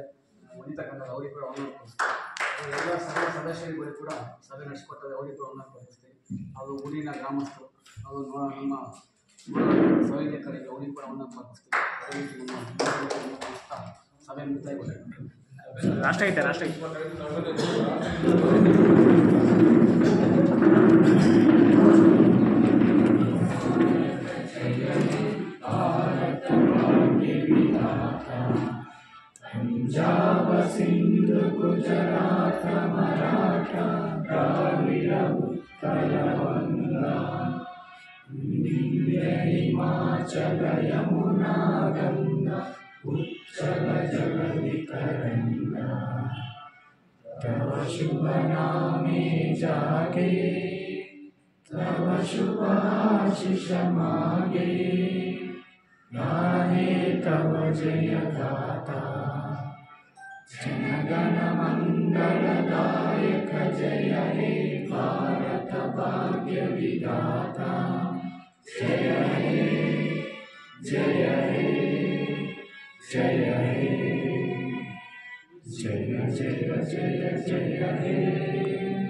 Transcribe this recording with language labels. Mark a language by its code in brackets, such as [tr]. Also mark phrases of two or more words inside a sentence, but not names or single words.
[kn] ವನಿತಾ ಕನ್ನಡ ಅವರಿಗೆ ಕೂಡ ಎಲ್ಲ ಸದಸ್ಯರುಗಳಿಗೆ ಕೂಡ ಸಭೆ ನಡೆಸಿಕೊಟ್ಟರೆ ಅವರಿಗೆ ಕೂಡ ಕೊಡಿಸ್ತೀವಿ. ಅವರು ಊರಿನ ಗ್ರಾಮಸ್ಥರು ಅವರು ನಮ್ಮ ಸಹಯೋಗಕರಿಗೆ ಅವರಿಗೆ ಕೂಡ ಕೊಡಿಸ್ತೀವಿ. ಅದೇ ರೀತಿ ನಮ್ಮ ಸಭೆ ಮುಕ್ತಾಯಗೊಳ್ಳುತ್ತೆ. ಲಾಸ್ಟ್ ಐತೆ [bn] पंजाब सिंध गुजरात मराठा द्राविड़ উৎকল বঙ্গ বিন্ধ্য হিমাচল যমুনা গঙ্গা উচ্ছল জগতি তরঙ্গ তব শুভ নামে জাগে তব শুভ আশিস মাগে গাহে তব জয় গাথা জনগণ মঙ্গলদায়ক জয় হে ভারত ভাগ্য বিধাতা জয় হে জয় হে জয় হে জয় জয় জয় জয় হে।